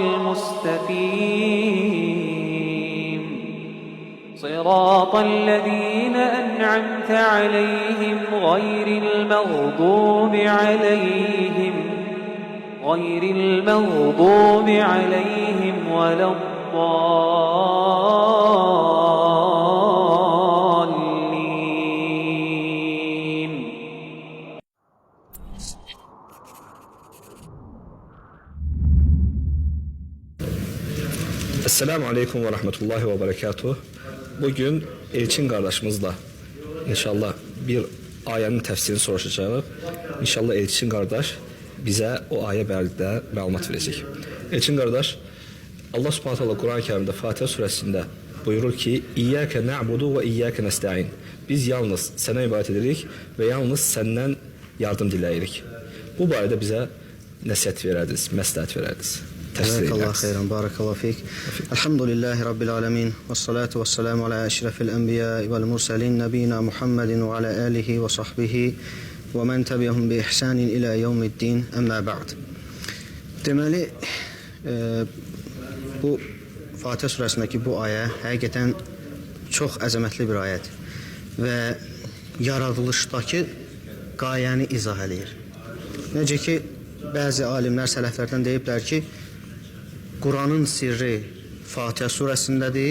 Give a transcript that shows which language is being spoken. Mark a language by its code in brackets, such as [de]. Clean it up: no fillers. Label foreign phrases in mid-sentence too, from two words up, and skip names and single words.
[ar] المستقيم صراط الذين أنعمت عليهم غير المغضوب عليهم ولا الضالين. السلام عليكم ورحمة الله وبركاته. [tr] Bugün Elçin kardeşimizle inşallah bir ayenin tefsirini soruşacağız. [az] İnşallah Elçin [tr] kardeş bize [az] o aye barədə məlumat verəcək. [tr] Elçin kardeş, Allah [ar] سبحانه تعالى [tr] Kur'an-ı Kerim'de Fatiha suresinde buyurur ki: [ar] إياك نعبد وإياك نستعين. [az] Biz yalnız sana ibadet edirik ve yalnız senden yardım diləyirik. Bu barədə bize nəsihət verərdiniz, məsləhət verərdiniz. [ar] بارك الله خيرا، بارك الله فيك. الحمد لله رب العالمين. والصلاة والسلام على أشرف الأنبياء والمرسلين نبينا محمد وعلى آله وصحبه ومن تبعهم بإحسان إلى يوم الدين، أما بعد. [az] Deməli, bu Fatihə surəsindəki bu ayə həqiqətən çox əzəmətli bir ayədir və yaradılışdakı qayəni izah eləyir. Necə ki, bəzi alimlər, sələflərdən deyiblər ki, Kur'an'ın sirri Fatihə surəsindədir.